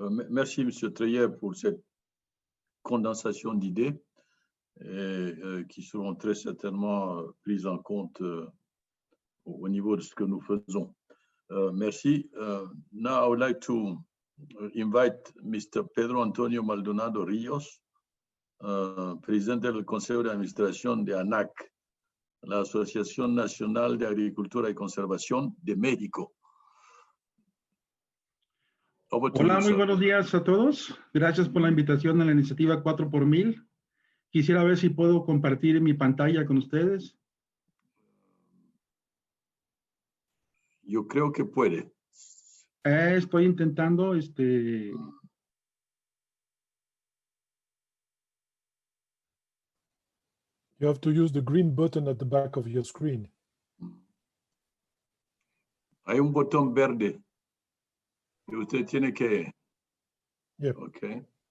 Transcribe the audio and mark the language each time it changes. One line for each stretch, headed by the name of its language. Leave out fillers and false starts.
French: Merci, M. Treillet, pour cette condensation d'idées qui seront très certainement prises en compte au niveau de ce que nous faisons. Merci.
English: Now, I would like to invite Mr.
Spanish: Pedro Antonio Maldonado Ríos, presidente del Consejo de Administración de ANAC, la Asociación Nacional de Agricultura y Conservación de México. Hola, muy buenos días a todos. Gracias por la invitación a la iniciativa 4 por 1000. Quisiera ver si puedo compartir mi pantalla con ustedes. Yo creo que puede. Estoy intentando,
English: You have to use the green button at the back of your screen.
Spanish: Hay un botón verde y usted tiene que...
English: Yep. Okay.